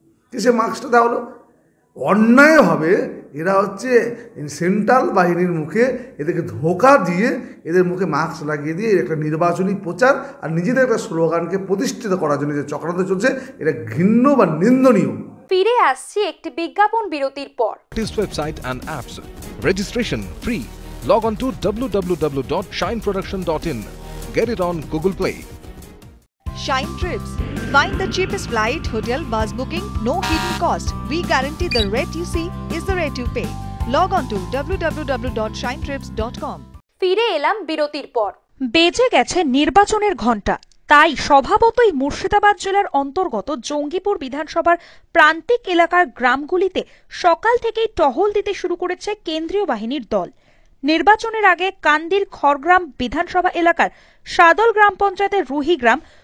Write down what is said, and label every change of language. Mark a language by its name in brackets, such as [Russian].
[Bangla] কি সে মাস্কটা দেওয়া হলো অন্যায়ভাবে। এরা হচ্ছে সেন্ট্রাল বাহিনীর মুখে এদেরকে ধোঁকা দিয়ে এদের মুখে মাস্ক লাগিয়ে দিয়ে একটা নির্বাচনী প্রচার আর নিজেদের একটা স্লোগানকে প্রতিষ্ঠিত করার জন্য যে চক্রান্ত চলছে, এটা ঘৃণ্য বা নিন্দনীয়। ফিরে আসছি একটি বিজ্ঞাপন বিরতির পর। [English] Website and apps. Registration free. Log on to www.shineproduction.in. Get it on Google Play. Shine Trips. Find the cheapest flight, hotel, bus booking, no hidden cost. We guarantee the rate you see is the rate you pay. Log on to www.shinetrips.com. [Bangla] ফিরে এলাম বিরতির পর। বেজে গেছে নির্বাচনের ঘণ্টা। তাই স্বভাবতই মুর্শিদাবাদ জেলার অন্তর্গত জঙ্গিপুর বিধানসভার প্রান্তিক এলাকার গ্রামগুলিতে সকাল থেকেই টহল দিতে শুরু করেছে কেন্দ্রীয় বাহিনীর দল। নির্বাচনের আগে কান্দির খড়গ্রাম বিধানসভা এলাকার সাদল গ্রাম পঞ্চায়েতের রুহি গ্রাম,